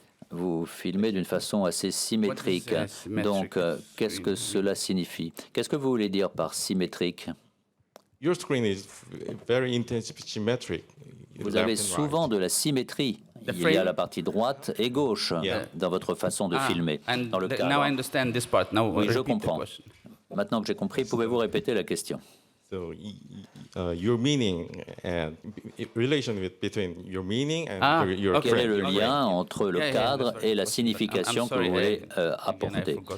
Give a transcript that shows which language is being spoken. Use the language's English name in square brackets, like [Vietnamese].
[French] Vous filmez d'une façon assez symétrique. Donc, qu'est-ce que cela signifie? Qu'est-ce que vous voulez dire par symétrique? [English] Your screen is very intensely symmetric. [French] Vous avez souvent de la symétrie. Il y a la partie droite et gauche dans votre façon de filmer. Dans le cadre. Oui, je comprends. Maintenant que j'ai compris, pouvez-vous répéter la question? [English] So, your meaning and relation between your meaning and your [French] quel est le lien entre le cadre et la signification que vous voulez apporter?